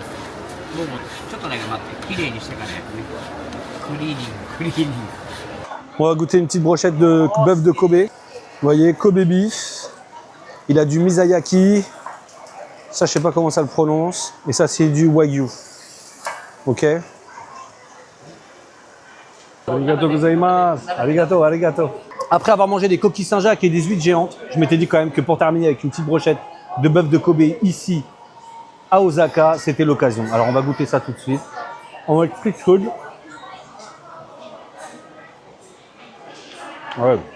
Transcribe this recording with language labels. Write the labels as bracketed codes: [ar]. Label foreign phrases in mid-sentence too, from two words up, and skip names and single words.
[fr] On va goûter une petite brochette de bœuf de Kobe. Vous voyez, Kobe beef. Il a du misayaki. Ça, je sais pas comment ça le prononce. Et ça, c'est du Wagyu. Ok. [ja] ありがとうございます. ありがとう、ありがとう. [fr] Après avoir mangé des coquilles Saint-Jacques et des huîtres géantes, je m'étais dit quand même que pour terminer avec une petite brochette de bœuf de Kobe ici, à Osaka, c'était l'occasion. Alors, on va goûter ça tout de suite. On va être [en] street food. [fr] Ouais.